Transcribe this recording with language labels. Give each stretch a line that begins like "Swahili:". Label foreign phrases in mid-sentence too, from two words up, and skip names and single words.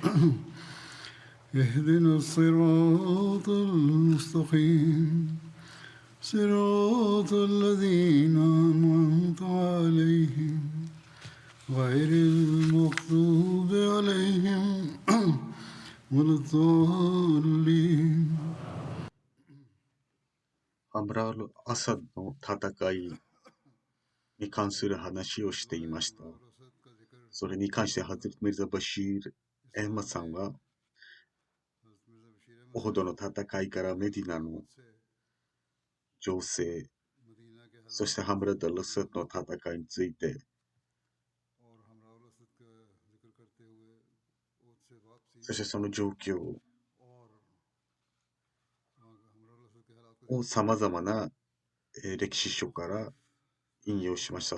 Arabic: اهدنا الصراط المستقيم صراط الذين أنعمت عليهم غير المغضوب عليهم ولا الضالين
Japanese: アムラール・アサドの戦いに関する話をしていました。それに関してハズリット・ミルザ・バシール・エンマさんは、オホドの戦いからメディナの情勢、そしてハムラ・ダル・サドの戦いについて、そしてその状況を様々な歴史書から引用しました。